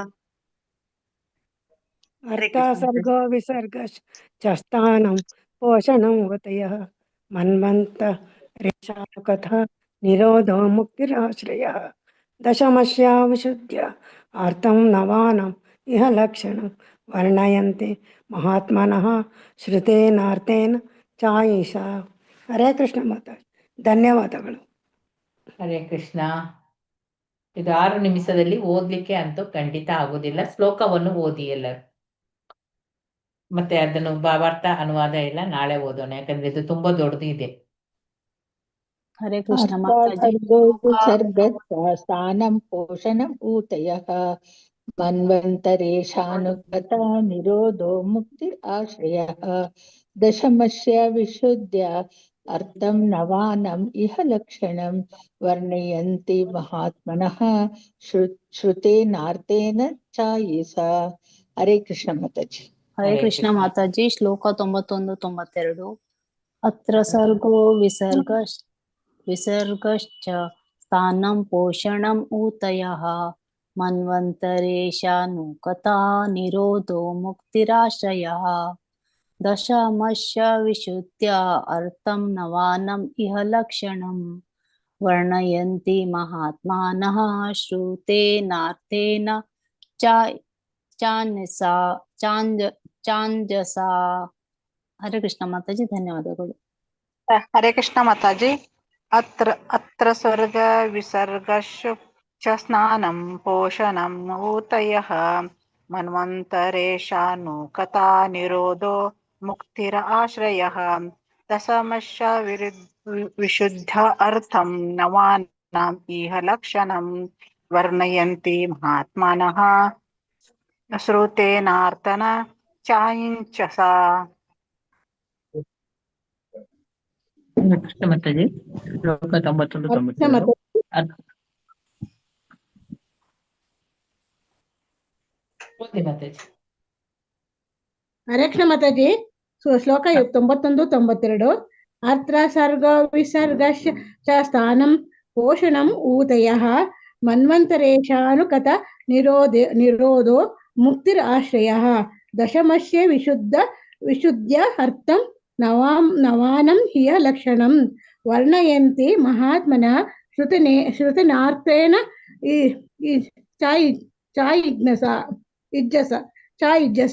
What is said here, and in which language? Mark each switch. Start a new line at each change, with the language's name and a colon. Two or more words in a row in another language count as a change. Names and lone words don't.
Sanskrit: ಅರ್ಥ ಸರ್ಗೋ ವಿಸರ್ಗಶ್ಚ ಸ್ಥಾನಂ ಪೋಷಣಂ ಊತಯಃ ಮನ್ವಂತರೇಶಾನುಕಥಾ ನಿರೋಧೋ ಮುಕ್ತಿರಾಶ್ರಯಃ ದಶಮಸ್ಯ ವಿಶುದ್ಧ್ಯ ಅರ್ಥಂ ನವಾನಂ ಇಹ ಲಕ್ಷಣಂ ವರ್ಣಯಂತಿ ಮಹಾತ್ಮನಃ ಶ್ರುತೇನಾರ್ಥೇನ ಚಾಯಿಷ.
Kannada: ಹರೇ ಕೃಷ್ಣ ಮಾತಾಜಿ. ಧನ್ಯವಾದಗಳು. ಹರೇ ಕೃಷ್ಣ. ಇದು 6 ನಿಮಿಷದಲ್ಲಿ ಓದ್ಲಿಕ್ಕೆ ಅಂತೂ ಖಂಡಿತ ಆಗುದಿಲ್ಲ. ಶ್ಲೋಕವನ್ನು ಓದಿ ಎಲ್ಲರೂ, ಮತ್ತೆ ಅದನ್ನು ಭಾವಾರ್ಥ ಅನುವಾದ ಎಲ್ಲ ನಾಳೆ ಓದೋಣ, ಯಾಕಂದ್ರೆ ಇದು ತುಂಬಾ ದೊಡ್ಡದು ಇದೆ.
Hindi: हरे कृष्ण माताजी।
Sanskrit: स्थानं पोषणम् ऊतयः मन्वन्तरेशानुगता निरोधो मुक्तिराश्रयः दशमस्य विशुद्ध्या अर्थं नवानम् इह लक्षणं वर्णयन्ति महात्मनः श्रुतेनार्थेन चायसा।
Hindi: हरे कृष्ण माताजी। हरे कृष्ण माताजी।
Sanskrit: ಶ್ಲೋಕ 91-92 अत्र सर्गो विसर्गश्च स्थानं पोषणम् ऊतयः मन्वन्तरेशानुकता निरोधो मुक्तिराश्रयः दशमस्य विशुद्ध्या अर्थं नवानम् इह लक्षणं वर्णयन्ति महात्मानः श्रुतेनार्थेन ಚಾಂಜಸ.
Kannada: ಹರೇ ಕೃಷ್ಣ ಮಾತಾಜಿ, ಧನ್ಯವಾದಗಳು. ಹರೇ ಕೃಷ್ಣ ಮಾತಾಜಿ.
Sanskrit: ಅತ್ರ ಸ್ವರ್ಗ ವಿಸರ್ಗಶ್ಚ ಸ್ನಾನಂ ಪೋಷಣಂ ಊತಯಃ ಮನ್ವಂತರೇಶಾನು ಕಥಾ ನಿರೋಧೋ ಮುಕ್ತಿರ ಆಶ್ರಯಃ ದಶಮಶ್ಚ ವಿಶುದ್ಧ ಅರ್ಥಂ ನವಾನಾಂ ಇಹ ಲಕ್ಷಣಂ ವರ್ಣಯಂತಿ ಮಹಾತ್ಮನಃ ಶ್ರುತೇನಾರ್ಥೇನ ಚಾಯಂಚಸ.
Kannada: ಕೃಷ್ಣ ಮಾತಾಜಿ. ಶ್ಲೋಕ 91-92 ಹರೇ ಕೃಷ್ಣ ಮಾತಾಜಿ.
Sanskrit: ಶ್ಲೋಕ 91-92 ಅತ್ರ ಸರ್ಗ ವಿಸರ್ಗಶ್ಚ ಸ್ಥಾನಂ ಪೋಷಣಂ ಊತಯಃ ಮನ್ವಂತರೇಶಾನುಕತ ನಿರೋಧೋ ಮುಕ್ತಿರ್ ಆಶ್ರಯಃ ದಶಮಸ್ಯ ವಿಶುದ್ಧ್ಯ ಅರ್ಥಂ ನವಾನಂ ಹಿಯ ಲಕ್ಷಣಂ ವರ್ಣಯಂತಿ ಮಹಾತ್ಮನಃ ಶ್ರುತೇನಾರ್ಥೇನ ಚಾಯಿಜ್ಜಸ.